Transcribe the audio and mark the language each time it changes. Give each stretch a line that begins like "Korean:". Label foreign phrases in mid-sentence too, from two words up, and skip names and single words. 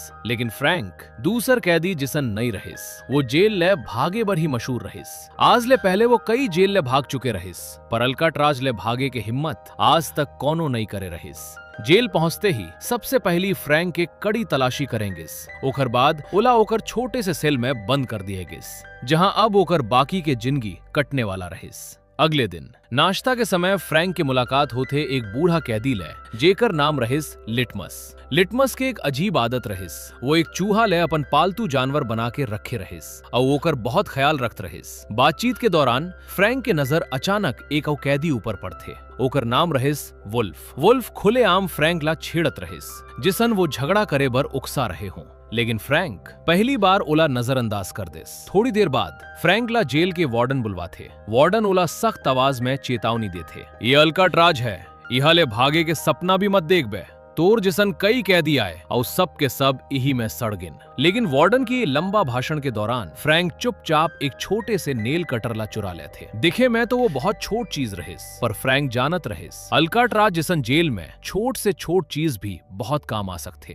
Chhattisgarhi: लेकिन फ्रैंक दूसर कैदी जिसन नहीं रहिस। वो जेल ले भागे बर ही मशहूर रहिस। आज ले पहले वो कई जेल ले भाग चुके रहिस पर अल्काट्राज ले भागे के हिम्मत आज तक कोनो नहीं करे रहिस। जेल पहुंचते ही सबसे पहली फ्रैंक के कड़ी तलाशी करेंगिस। ओकर बाद ओला ओकर छोटे से सेल में बंद कर दिएगिस जहां अब ओकर बाकी के जिंदगी कटने वाला रहिस। अगले दिन नाश्ता के समय फ्रैंक की मुलाकात होते एक बूढ़ा कैदी ले जेकर नाम रहिस लिटमस। लिटमस के एक अजीब आदत रहिस। वो एक चूहा ले अपन पालतू जानवर बना के रखे रहिस और ओकर बहुत ख्याल रखत रहिस। बातचीत के दौरान फ्रैंक के नजर अचानक एक और कैदी ऊपर पड़ते। ओकर नाम रहिस वुल्फ। वुल्फ खुलेआम फ्रैंक ला छेड़त रहिस जिसन वो झगड़ा करे बर उकसा रहे हों। लेकिन फ्रैंक पहली बार ओला नजरअंदाज कर देस। थोड़ी देर बाद फ्रैंक ला जेल के वार्डन बुलवाथे। वार्डन ओला सख्त आवाज में चेतावनी देथे, ये अल्काट्राज है, यहाँ ले भागे के सपना भी मत देख बे। तोर जिसन कई कैदी आए और सब के सब यही में सड़ गिन। लेकिन वार्डन की लंबा भाषण के दौरान फ्रैंक चुपचाप एक छोटे से
English: nail cutter
Chhattisgarhi: ला चुरा लेते। दिखे में तो वो बहुत छोट चीज रहिस पर फ्रैंक जानत रहिस अल्काट्राज जिसन जेल में छोट से छोट चीज भी बहुत काम आ सकते।